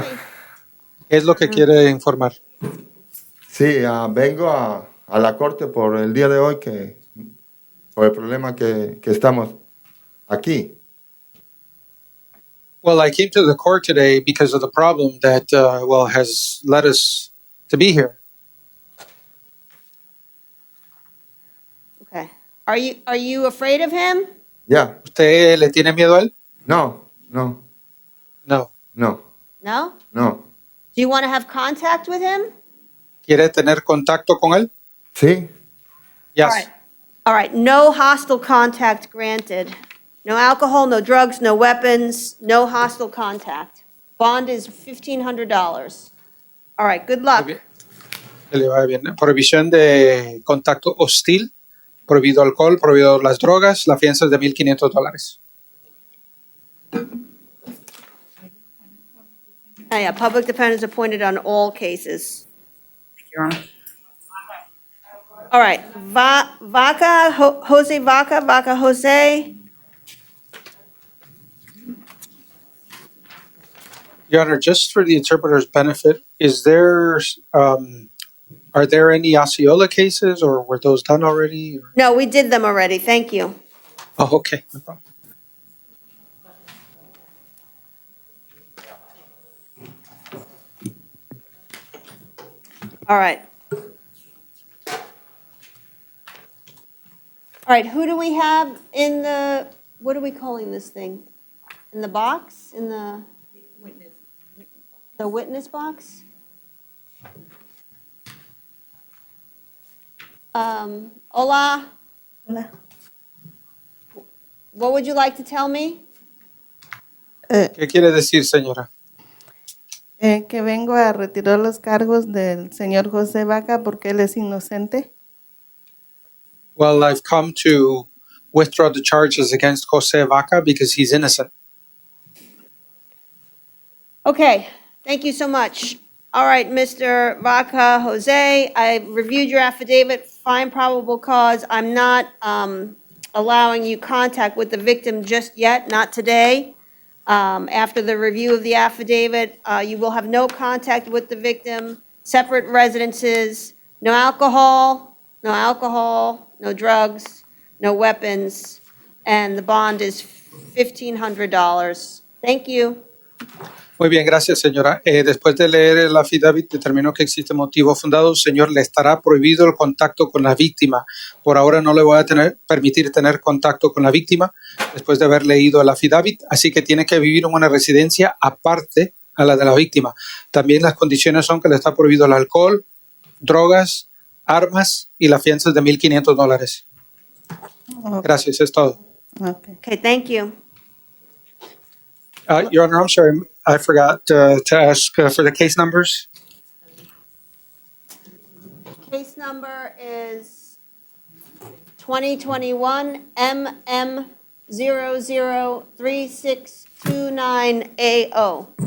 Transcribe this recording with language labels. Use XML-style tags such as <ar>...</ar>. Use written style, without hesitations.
<es>¿Qué es lo que quiere informar? sí, vengo a la corte por el día de hoy, por el problema que estamos aquí.</es> <en>Well, I came to the court today because of the problem that, has led us to be here. Okay. Are you afraid of him?</en> <es>Ya, ¿Usted le tiene miedo a él? no.</es> <en>No. No? No. Do you want to have contact with him?</en> <es>¿Quiere tener contacto con él? Sí,</es> <en>Yes. All right, no hostile contact granted. No alcohol, no drugs, no weapons, no hostile contact. Bond is $1,500. All right, good luck.</en> <es>Muy bien. Que le vaya bien. Prohibición de contacto hostil, prohibido alcohol, prohibido las drogas, la fianza es de $1,500.</es> <en>Yeah, public defenders appointed on all cases. Thank you, Your Honor. All right, Jose Vaca Jose. Your Honor, just for the interpreter's benefit, are there any Osceola cases, or were those done already? No, we did them already, thank you. Oh, okay, no problem. All right. All right, who do we have in the, what are we calling this thing? In the box, in the? The witness box?</en> <es>Hola, Hola.</es> <en>what would you like to tell me?</en> <es>¿Qué quiere decir, señora? Que vengo a retirar los cargos del señor José Vaca porque él es inocente.</es> <en>Well, I've come to withdraw the charges against Jose Vaca because he's innocent. Okay, thank you so much. All right, Mr. Vaca Jose, I reviewed your affidavit, find probable cause. I'm not allowing you contact with the victim just yet, not today. After the review of the affidavit, you will have no contact with the victim, separate residences, no alcohol, no drugs, no weapons, and the bond is $1,500. Thank you.</en> <es>Muy bien, gracias, señora. Después de leer el affidavit, determinó que existe motivo fundado. Señor, le estará prohibido el contacto con la víctima. Por ahora no le voy a permitir tener contacto con la víctima después de haber leído el affidavit, así que tiene que vivir en una residencia aparte a la de la víctima. También las condiciones son que le está prohibido el alcohol, drogas, armas y la fianza es de $1,500. Gracias, es todo.</es> <en>Okay, thank you. Your Honor, I'm sorry, I forgot to ask for the case numbers. Case number is 2021 MM003629AO.</en>